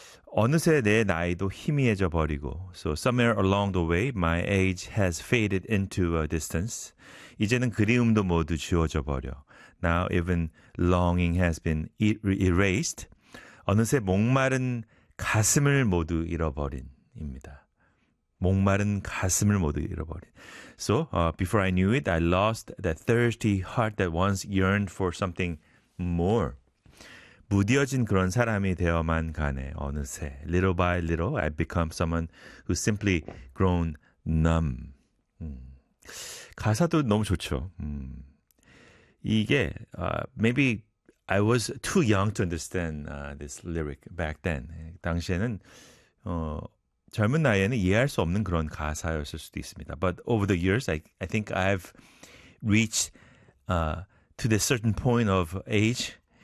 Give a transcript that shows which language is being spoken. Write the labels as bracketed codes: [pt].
[ko] 어느새 내 나이도 희미해져 버리고, [en] so somewhere along the way, my age has faded into a distance. [ko] 이제는 그리움도 모두 지워져 버려. [en] Now even longing has been erased. [ko] 어느새 목마른 가슴을 모두 잃어버린입니다. 목마른 가슴을 모두 잃어버린. [en] So, before I knew it, I lost that thirsty heart that once yearned for something more. [ko] 무뎌진 그런 사람이 되어만 가네, 어느새. [en] Little by little, I've become someone who's simply grown numb. [ko] 가사도 너무 좋죠. [en] 이게, maybe I was too young to understand this lyric back then. [ko] 당시에는, 젊은 나이에는 이해할 수 없는 그런 가사였을 수도 있습니다. [en] But over the years, I think I've reached to this certain point of age.